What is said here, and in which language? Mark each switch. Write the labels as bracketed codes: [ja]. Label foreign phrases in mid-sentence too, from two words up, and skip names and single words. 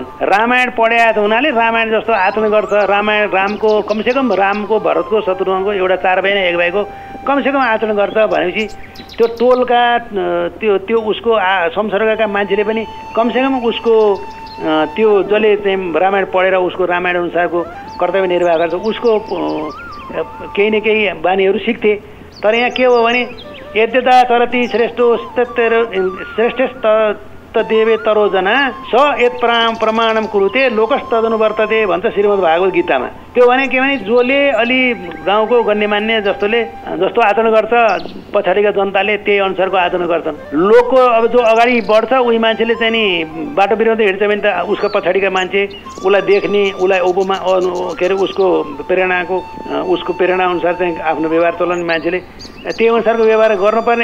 [ne] रामायण पढेको हुनाले रामायण जस्तो आचरण गर्छ। रामायण रामको कमसेकम रामको भरतको शत्रुघ्नको एउटा 4 भाइ 1 भाइको कमसेकम आचरण गर्छ भनेपछि त्यो टोलका त्यो उसको संसर्गका मान्छेले पनि कमसेकम उसको त्यो जसले चाहिँ रामायण पढेर उसको रामायण अनुसारको कर्तव्य निर्वाह गर्छ उसको केही न केही बानीहरू सिक्थे। तर यहाँ के हो भने [sa] यद्यता चरति श्रेष्ठ देवे तरोजना स यत् प्रमाणम कुरुते लोकस्तदनु वर्तते [ne] भन्छ श्रीमद् भागवत गीतामा। त्यो भने के भने जसले अलि गाउँको गण्यमान्य जस्तो आचरण गर्छ पछाडिका जनताले त्यही अनुसारको आचरण गर्छन्। लोकको अब जो अगाडि बढ्छ उही मान्छेले चाहिँ नि बाटो बिराउँदै हिँड्छ भने त उसको पछाडिका मान्छे उसलाई देख्ने उसलाई ओबोमा के अरे उसको प्रेरणा अनुसार चाहिँ आफ्नो व्यवहार चलाउने मान्छेले त्यही अनुसारको व्यवहार गर्नुपर्ने।